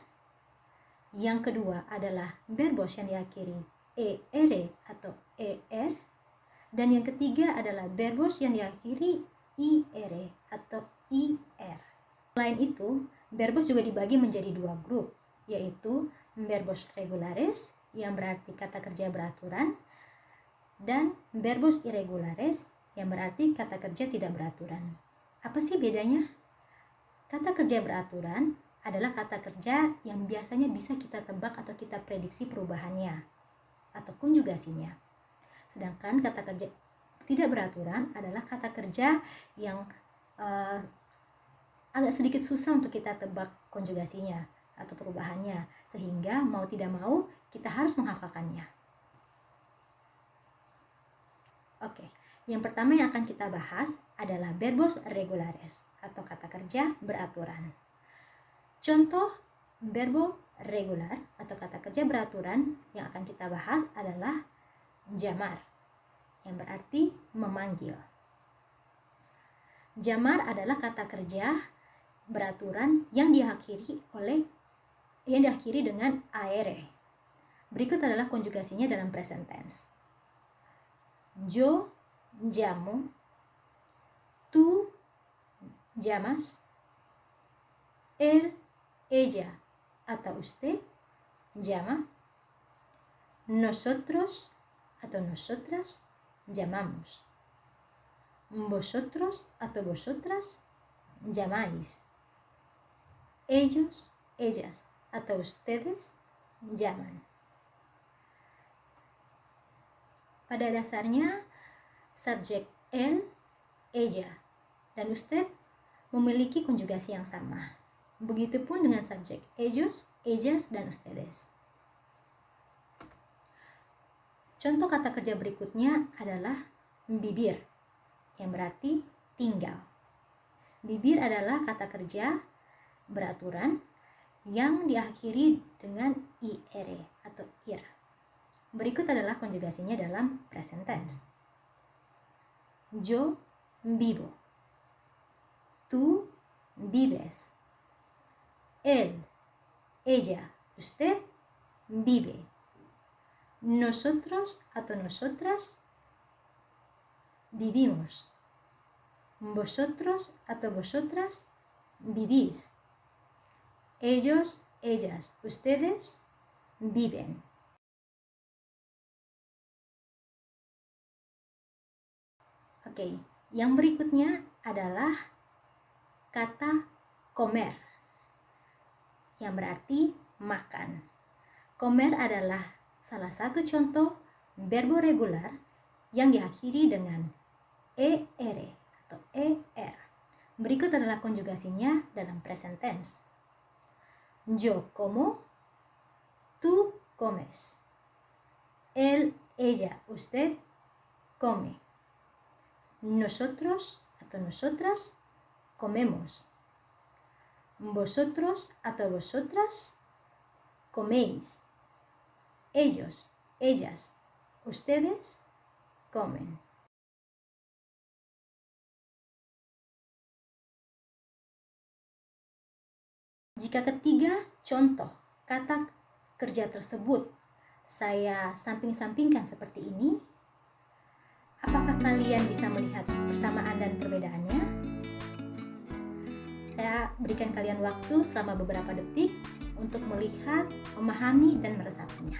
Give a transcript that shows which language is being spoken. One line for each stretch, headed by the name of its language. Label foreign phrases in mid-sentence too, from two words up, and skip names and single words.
Indonesian: Yang kedua adalah verbos yang diakhiri er atau er. Dan yang ketiga adalah verbos yang diakhiri ir atau ir. Selain itu, verbos juga dibagi menjadi 2 grup, yaitu
Spanish: verbos regulares
Indonesian: yang berarti kata kerja beraturan, dan
Spanish: verbos irregulares
Indonesian: yang berarti kata kerja tidak beraturan. Apa sih bedanya? Kata kerja beraturan adalah kata kerja yang biasanya bisa kita tebak atau kita prediksi perubahannya atau konjugasinya. Sedangkan kata kerja tidak beraturan adalah kata kerja yang agak sedikit susah untuk kita tebak konjugasinya atau perubahannya, sehingga mau tidak mau kita harus menghafalkannya. Oke, yang pertama yang akan kita bahas adalah
Spanish: verbos regulares
Indonesian: atau kata kerja beraturan. Contoh
Spanish: verbo regular
Indonesian: atau kata kerja beraturan yang akan kita bahas adalah llamar, yang berarti memanggil. Llamar adalah kata kerja beraturan yang diakhiri dengan aere. Berikut adalah konjugasinya dalam
English: present tense.
Spanish: Yo llamo, tú llamas, él, ella atau usted llama, nosotros atau nosotras llamamos, vosotros atau vosotras llamáis, ellos, ellas atau ustedes llaman.
Indonesian: Pada dasarnya, subjek
Spanish: él, ella,
Indonesian: dan usted memiliki konjugasi yang sama. Begitupun dengan subjek
Spanish: ellos, ellas,
Indonesian: dan ustedes. Contoh kata kerja berikutnya adalah vivir, yang berarti tinggal. Vivir adalah kata kerja beraturan yang diakhiri dengan ir atau ir. Berikut adalah konjugasinya dalam
English: present tense.
Spanish: Yo vivo. Tú vives. Él, ella, usted vive. Nosotros atau nosotras vivimos. Vosotros atau vosotras vivís. Ellos, ellas, ustedes viven.
Indonesian: Oke, yang berikutnya adalah kata comer, yang berarti makan. Comer adalah salah satu contoh
Spanish: verbo regular
Indonesian: yang diakhiri dengan er atau er. Berikut adalah konjugasinya dalam
English: present tense.
Spanish: Yo como, tú comes. Él, ella, usted come. Nosotros atau nosotras comemos. Vosotros atau vosotras coméis. Ellos, ellas, ustedes comen.
Indonesian: Jika ketiga contoh kata kerja tersebut saya samping-sampingkan seperti ini, apakah kalian bisa melihat persamaan dan perbedaannya? Saya berikan kalian waktu selama beberapa detik untuk melihat, memahami, dan meresapinya.